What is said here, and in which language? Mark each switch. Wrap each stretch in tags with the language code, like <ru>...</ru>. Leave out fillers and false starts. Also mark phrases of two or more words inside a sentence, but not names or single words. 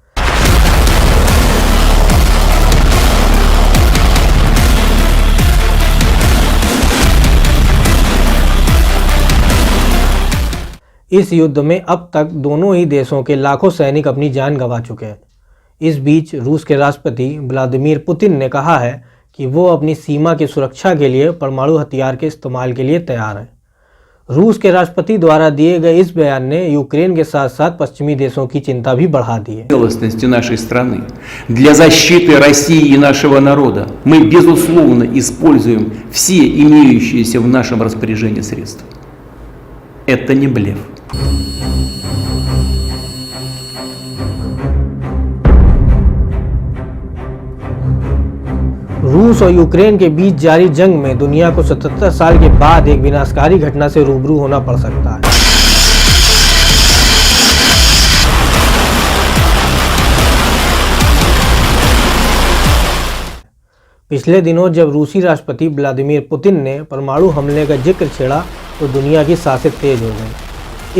<hi>इस युद्ध में अब तक दोनों ही देशों के लाखों सैनिक अपनी जान गंवा चुके हैं। इस बीच रूस के राष्ट्रपति व्लादिमीर पुतिन ने कहा है कि वो अपनी सीमा की सुरक्षा के लिए परमाणु हथियार के इस्तेमाल के लिए तैयार है। रूस के राष्ट्रपति द्वारा दिए गए इस बयान ने यूक्रेन के साथ साथ पश्चिमी देशों की चिंता भी बढ़ा दी है।</hi> <ru>Целостности нашей страны, для защиты России и нашего народа мы безусловно используем все имеющиеся в нашем распоряжении средства. Это не блеф.</ru> <hi>रूस और यूक्रेन के बीच जारी जंग में दुनिया को 77 साल के बाद एक विनाशकारी घटना से रूबरू होना पड़ सकता है। पिछले दिनों जब रूसी राष्ट्रपति व्लादिमीर पुतिन ने परमाणु हमले का जिक्र छेड़ा तो दुनिया की सांसें तेज हो गईं।</hi>